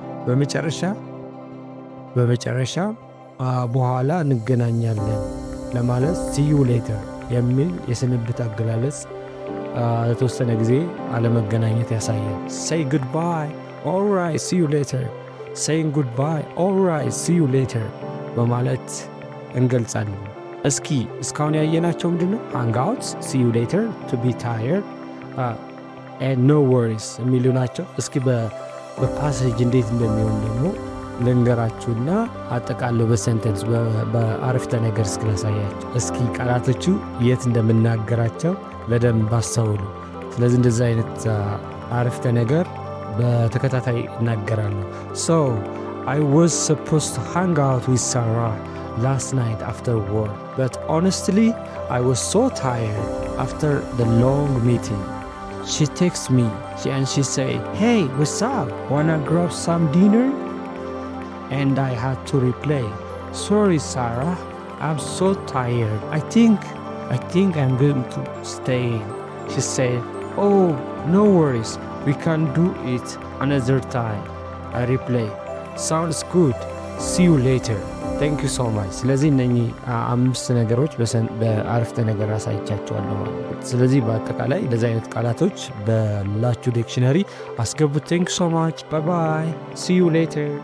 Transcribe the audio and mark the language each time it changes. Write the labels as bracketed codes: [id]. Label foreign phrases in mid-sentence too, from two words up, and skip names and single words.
[am] በመጨረሻ በኋላ እንገናኛለን ለማለት [en] see you later [am] የሚል የስንብት አገላለጽ ለተወሰነ ጊዜ አለመገናኘት ያሳያል። [en] say goodbye፣ all right, see you later። saying goodbye፣ all right, see you later [am] በማለት እንገልጻለን። እስኪ እስካሁን ያየናቸው ምንድነው? [en] hang out፣ see you later፣ to be tired and no worries [am] የሚሉ ናቸው። እስኪ በፓሴጅ እንዴት እንደሚሆን ደግሞ ልንገራችሁና አጠቃለው በሰንተንስ በአረፍተ ነገር እስክላሳያችሁ። እስኪ ቃላቶቹ የት እንደምናገራቸው በደንብ አስተውሉ። ስለዚህ እንደዚህ አይነት አረፍተ ነገር በተከታታይ እናገራለሁ። [en] So I was supposed to hang out with Sarah last night after work, but honestly I was so tired after the long meeting. She texts me and she say, hey, what's up? Wanna grab some dinner? And I had to reply, sorry Sarah, I'm so tired. I think I'm going to stay. She said, oh, no worries, we can do it another time. I reply, sounds good, see you later, thank you so much። [am] ስለዚህ እነኚህ 5 ነገሮች በአረፍተ ነገር አሳይቻቸዋለሁ ማለት ነው። ስለዚህ በአጠቃላይ እንደዚህ አይነት ቃላቶች በላችሁ ዲክሽነሪ አስገቡት። [en] thank you so much, bye bye, see you later።